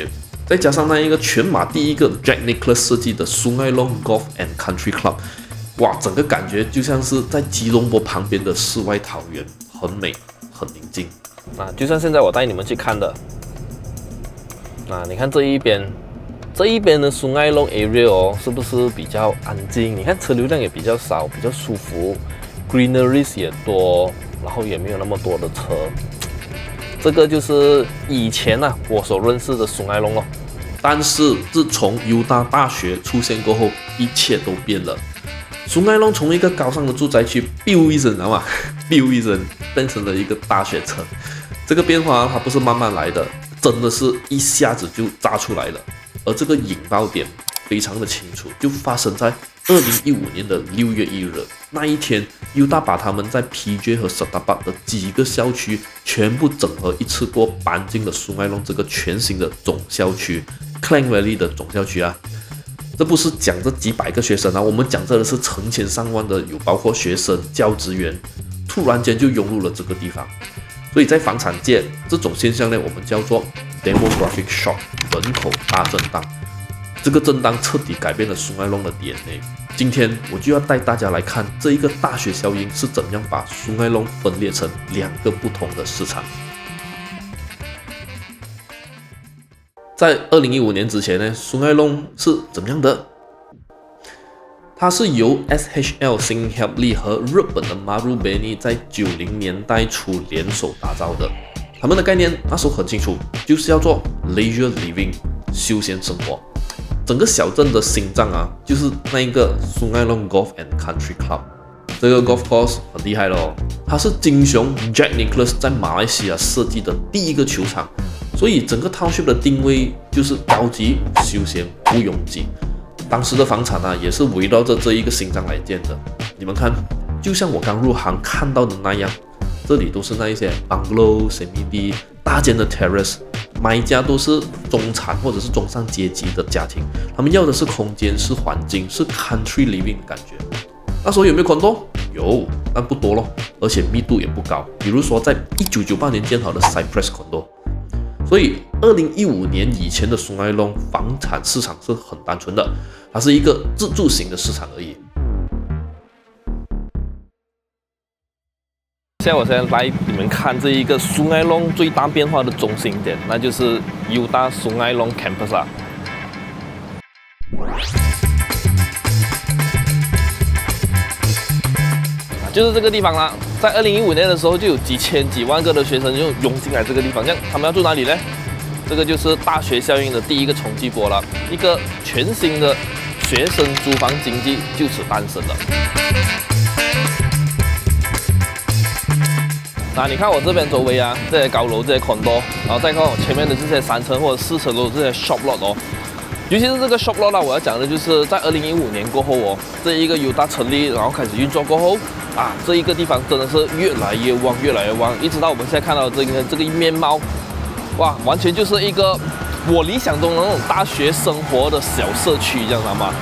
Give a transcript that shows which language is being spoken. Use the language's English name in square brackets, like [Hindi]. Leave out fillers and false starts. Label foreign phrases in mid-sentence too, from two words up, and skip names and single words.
[Chinese] 再加上那一個全馬第一個 Jack Nicklaus 設計的蘇艾弄 Golf and Country Club，哇，整個感覺就像是在吉隆坡旁邊的世外桃源，很美，很寧靜。就像現在我帶你們去看的，你看這一邊的蘇艾弄 area 哦，是不是比較安靜？你看車流量也比較少，比較舒服 ，greeneries 也多，然後也沒有那麼多的車。這個就是以前我所認識的蘇艾弄咯。但是自從猶他大學出現過後，一切都變了。蘇艾弄從一個高尚的住宅區 biu 一聲，知道嗎？biu 一聲變成了一個大學城。這個變化它不是慢慢來的，真的是一下子就炸出來了。而這個引爆點非常的清楚，就發生在2015年的6月1日那一天，猶他把他們在 PJ 和 Setapak 的幾個校區全部整合一次過搬進了蘇艾弄這個全新的總校區 Klang Valley 的總校區啊。這不是講這幾百個學生啊，我們講這的是成千上萬的，有包括學生、教職員，突然間就湧入了這個地方。所以在房產界，這種現象呢，我們叫做 [English] demographic shock [Chinese] 人口大震盪。這個震盪徹底改變了蘇艾弄的 DNA。今天我就要帶大家來看這一個大學效應是怎樣把蘇艾弄分裂成兩個不同的市場。在2015年之前呢，蘇艾弄是怎麼樣的？它是由 SHL Singhap Lee 和日本的 Marubeni 在90年代初聯手打造的。他們的概念那時候很清楚，就是要做 [English] leisure living [Chinese] 休閒生活。整個小鎮的心臟啊，就是那一個蘇艾弄 Golf and Country Club。這個 [English] golf course [Chinese] 很厲害咯，它是金熊 Jack Nicklaus 在馬來西亞設計的第一個球場，所以整個 township 的定位就是高級、休閒、不擁擠。當時的房產也是圍繞着這一個心臟來建的。你們看，就像我剛入行看到的那樣，這裡都是那一些 [English] bungalow、semi-D [Chinese] 大間的 terrace， 買家都是中產或者是中上階級的家庭，他們要的是空間、是環境、是 [English] country living [Chinese] 的感覺。那時候有沒有 condo？有，但不多咯，而且密度也不高。比如說在1998年建好的 Cypress Condo。所以2015年以前的蘇艾弄房產市場是很單純的，它是一個自住型的市場而已。現在我先來你們看這一個蘇艾弄最大變化的中心點，那就是猶他蘇艾弄 Campus 啊。就是這個地方啦，在2015年的時候就有幾千幾萬個的學生就湧進來這個地方，這樣他們要住哪裡呢？這個就是大學效應的第一個衝擊波了，一個全新的學生租房經濟就此誕生了。你看我這邊周圍啊，這些高樓、這些 condo， 然後再看我前面的這些3層或者4層樓這些 [English] shop lot [Chinese] 哦。尤其是這個 [English] shop lot [Chinese] 我要講的就是在2015年過後哦，這一個猶他成立，然後開始運作過後這一個地方真的是越來越旺，越來越旺，一直到我們現在看到的這個面貌，哇，完全就是一個我理想中的那種大學生活的小社區，這樣知道嗎？